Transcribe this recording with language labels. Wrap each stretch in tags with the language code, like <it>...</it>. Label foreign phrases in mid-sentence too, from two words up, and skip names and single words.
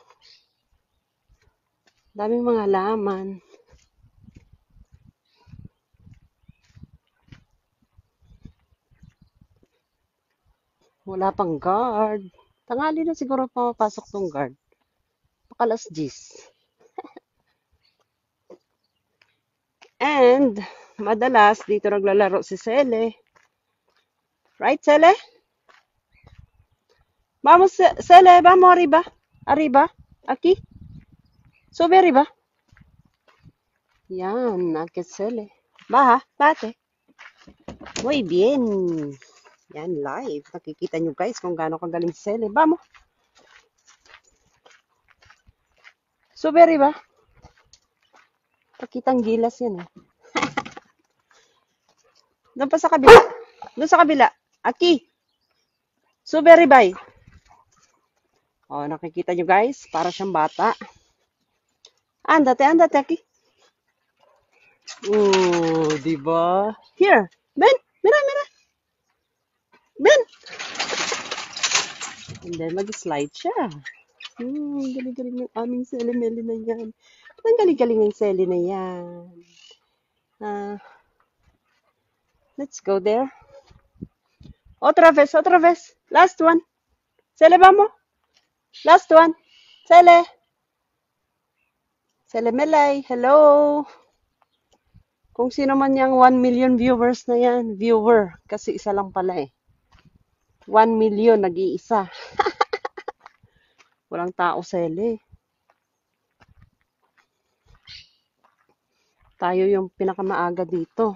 <tl>Daming mga halaman. Wala pang guard. Tanghali na siguro pumapasok tong guard. Pakalas 10. And, madalas, dito naglalaro si Sele.</tl> <en>Right, Sele?</en> <es>Vamos, Sele, vamos arriba. Arriba. Aquí. Sube arriba.</es> <tl>Yan, akit Sele. Baha,</tl> <es>bate. Muy bien.</es> <tl>Yan, live. Nakikita nyo guys kung gaano kagaling si Sele.</tl> <es>Vamos. Sube arriba.</es> <tl>Pakitang gilas yan eh. Doon pa sa kabila. Doon sa kabila.</tl> <es>Aki. Sube arriba.</es> <tl>Oh, nakikita nyo guys. Para siyang bata.</tl> <es>Andate, andate, Aki. Oh,</es> <tl>di ba?</tl> <en>Here.</en> <es>Ben, mira, mira.</es> <tl>Ben.</tl> <en>And then</en> <tl>mag-slide siya. Galing-galing ng aming Sele-Mele na yan. Ang galing-galing ng Sele na yan.</tl> <en>Let's go there.</en> <es>Otra vez, otra vez.</es> <en>Last one. Sele, vamos. Last one. Sele. Sele-Melay. Hello.</en> <tl>Kung sino man yung 1 million viewers na yan. Viewer. Kasi isa lang pala eh. 1 million, nag-iisa. Walang tao, Sele. Tayo yung pinakamaaga dito.</tl>